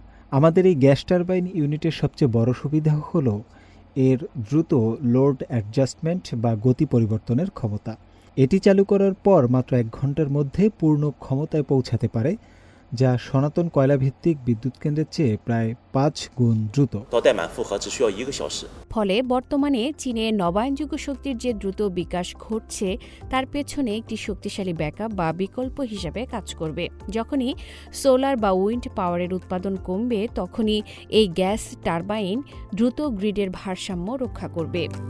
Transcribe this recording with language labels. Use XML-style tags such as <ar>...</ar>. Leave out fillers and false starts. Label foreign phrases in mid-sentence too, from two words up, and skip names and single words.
<bn>আমাদের এই</bn> <en>gas turbine unit</en> <bn>সবচেয়ে বড় সুবিধা হলো এর দ্রুত</bn> <en>load adjustment</en> <bn>বা গতি পরিবর্তনের ক্ষমতা। এটি চালু করার পর মাত্র 1 ঘন্টার মধ্যে পূর্ণ ক্ষমতায় পৌঁছাতে পারে, যা সনাতন কয়লাভিত্তিক বিদ্যুৎ কেন্দ্রের চেয়ে প্রায় 5 গুণ দ্রুত।</bn> <zh>到待满负荷只需要1个小时。</zh> <bn>ফলে বর্তমানে চীনে নবায়নযোগ্য শক্তির যে দ্রুত বিকাশ ঘটছে তার পেছনে একটি শক্তিশালী ব্যাকআপ বা বিকল্প হিসাবে কাজ করবে। যখনই সোলার বা</bn> <en>wind power</en> <bn>উৎপাদন কমবে তখনই এই</bn> <en>gas turbine</en> <bn>দ্রুত গ্রিডের ভারসাম্য রক্ষা করবে।</bn>